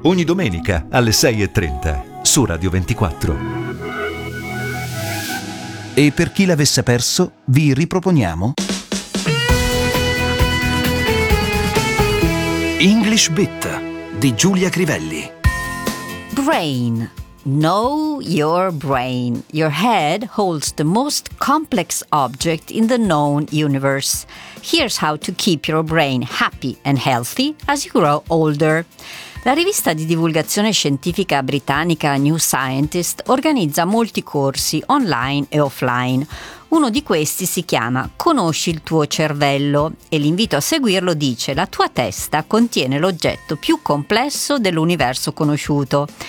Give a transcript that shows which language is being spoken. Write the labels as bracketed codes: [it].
[it] Ogni domenica alle 6.30 su Radio 24. E per chi l'avesse perso, vi riproponiamo English Bit di Giulia Crivelli. [en] Brain. Know your brain. Your head holds the most complex object in the known universe. Here's how to keep your brain happy and healthy as you grow older. [it] La rivista di divulgazione scientifica britannica New Scientist organizza molti corsi online e offline. Uno di questi si chiama Conosci il tuo cervello e l'invito a seguirlo dice: la tua testa contiene l'oggetto più complesso dell'universo conosciuto.